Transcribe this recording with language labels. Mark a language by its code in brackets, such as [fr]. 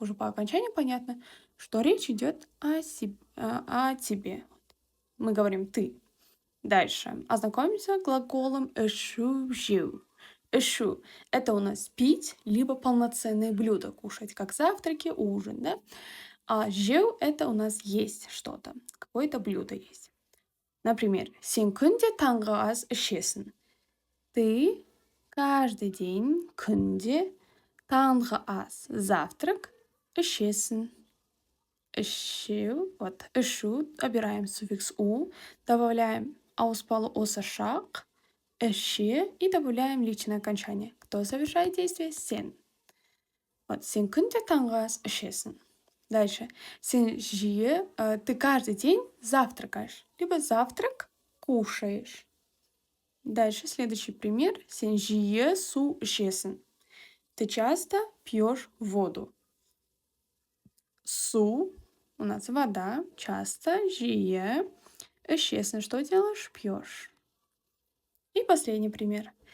[ru] Уже по окончанию понятно, что речь идет о тебе. Мы говорим ты. Дальше. Ознакомимся с глаголом эшу, жил. Эшу – это у нас пить, либо полноценное блюдо кушать, как завтраки, ужин, да? А жил – это у нас есть что-то, какое-то блюдо есть. Например, [kk] сен күнде таңғы ас ішесің. [ru] Ты каждый день [kk] күнде таңғы ас, [ru] завтрак, [kk] ішесің. [ru] Ішу, вот, ішу, обираем суффикс у, добавляем ауыспалы осы шақ, іше и добавляем личное окончание. Кто совершает действие? [kk] Сен. Вот, сен күнде таңғы ас ішесің. [ru] Дальше. [kk] Сен жиі, [ru] ты каждый день завтракаешь, либо завтрак кушаешь. Дальше следующий пример. [kk] Сен жиі су ішесің. [ru] Ты часто пьешь воду. Су у нас вода, часто, [kk] жиі, ішесің. [ru] Что делаешь? Пьешь. И последний пример.